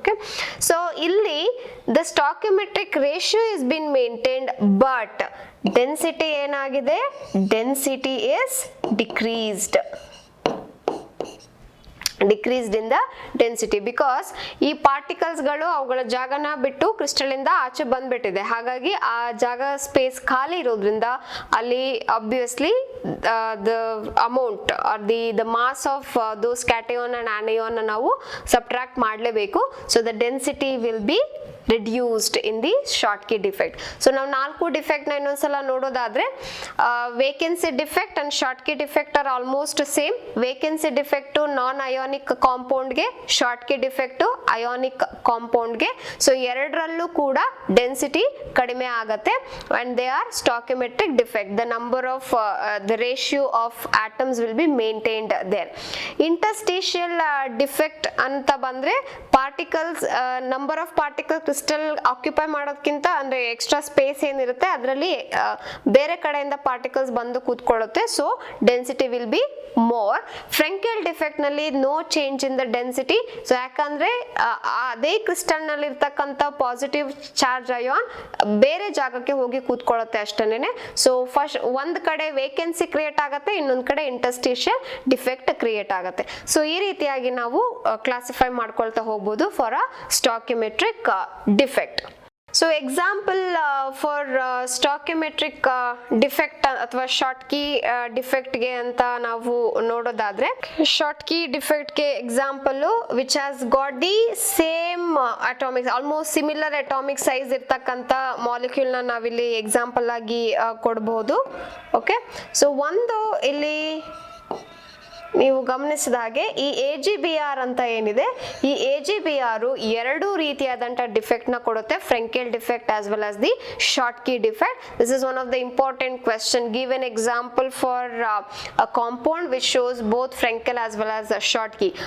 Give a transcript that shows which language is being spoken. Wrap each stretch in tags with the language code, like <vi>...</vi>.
<en>okay, so ಇಲ್ಲಿ the stoichiometric ratio is been maintained but density ಏನಾಗಿದೆ, density is decreased in the density because</en> <kn>ಈ particles ಗಳು ಅವುಗಳ ಜಾಗನ ಬಿಟ್ಟು ಕ್ರಿಸ್ಟಲ್ ಇಂದ ಆಚೆ ಬಂದ್ಬಿಟ್ಟಿದೆ. ಹಾಗಾಗಿ ಆ ಜಾಗ ಸ್ಪೇಸ್ ಖಾಲಿ ಇರೋದ್ರಿಂದ ಅಲ್ಲಿ</kn> <en>obviously the amount or the mass of those cation and anion</en> <kn>ನಾವು ಸಬ್ಟ್ರಾಕ್ಟ್ ಮಾಡಲೇಬೇಕು.</kn> <en>So the density will be reduced in the Schottky defect.</en> <kn>So ನಾವು ನಾಲ್ಕು ಡಿಫೆಕ್ಟ್ ನ ಇನ್ನೊಂದ್ಸಲ ನೋಡೋದಾದ್ರೆ vacancy defect and Schottky defect</kn> <en>Are almost same.</en> <kn>Vacancy defect non ionic compound ಗೆ, Schottky defect ionic compound ಗೆ. So ಎರಡರಲ್ಲೂ ಕೂಡ ಡೆನ್ಸಿಟಿ ಕಡಿಮೆ ಆಗತ್ತೆ and</kn> <en>They are stoichiometric defect. The number of the ratio of atoms will be maintained there.</en> <kn>Interstitial defect ಅಂತ ಬಂದ್ರೆ particles number of particle crystal occupy ಮಾಡೋದಕ್ಕಿಂತ ಅಂದ್ರೆ ಎಕ್ಸ್ಟ್ರಾ ಸ್ಪೇಸ್ ಏನಿರುತ್ತೆ ಅದರಲ್ಲಿ ಬೇರೆ ಕಡೆಯಿಂದ ಪಾರ್ಟಿಕಲ್ಸ್ ಬಂದು ಕೂತ್ಕೊಳ್ಳುತ್ತೆ.</kn> <en>So density will be more. Frenkel</en> <kn>defect ನಲ್ಲಿ</kn> <en>No change in the density.</en> <kn>So ಯಾಕಂದ್ರೆ ಅದೇ ಕ್ರಿಸ್ಟಲ್ ನಲ್ಲಿ ಇರ್ತಕ್ಕಂಥ ಪಾಸಿಟಿವ್ ಚಾರ್ಜ್ ಅಯಾನ್ ಬೇರೆ ಜಾಗಕ್ಕೆ ಹೋಗಿ ಕೂತ್ಕೊಳ್ಳುತ್ತೆ ಅಷ್ಟೇನೆ. ಸೊ ಫಸ್ಟ್ ಒಂದ್ ಕಡೆ ವೇಕೆನ್ಸಿ ಕ್ರಿಯೇಟ್ ಆಗುತ್ತೆ, ಇನ್ನೊಂದ್ ಕಡೆ ಇಂಟರ್ಸ್ಟಿಷಿಯಲ್ ಡಿಫೆಕ್ಟ್ ಕ್ರಿಯೇಟ್ ಆಗುತ್ತೆ. ಸೊ ಈ ರೀತಿಯಾಗಿ ನಾವು ಕ್ಲಾಸಿಫೈ ಮಾಡ್ಕೊಳ್ತಾ ಹೋಗ್ಬೋದು</kn> <en>For a stoichiometric defect. So example for stoichiometric defect ಅಥವಾ Schottky defect ಗೆ</en> <kn>ಅಂತ ನಾವು ನೋಡೋದಾದ್ರೆ</kn> <en>Schottky defect ಗೆ example which has got the same atomic almost similar atomic size</en> <kn>ಇರ್ತಕ್ಕಂತ ಮಾಲಿಕ್ಯೂಲ್ ನ ನಾವಿಲ್ಲಿ ಎಕ್ಸಾಂಪಲ್ ಆಗಿ ಕೊಡಬಹುದು. ಓಕೆ, ಸೊ ಒಂದು ಇಲ್ಲಿ ನೀವು ಗಮನಿಸಿದ ಹಾಗೆ ಈ AgBr ಅಂತ ಏನಿದೆ, ಈ AgBr AGBR ಎರಡು ರೀತಿಯಾದಂತ ಡಿಫೆಕ್ಟ್ ನ ಕೊಡುತ್ತೆ, Frenkel defect as well as the short key defect.</kn> <en>This is one of the important question. Give an example for a compound which shows both Frenkel as well as Schottky.</en>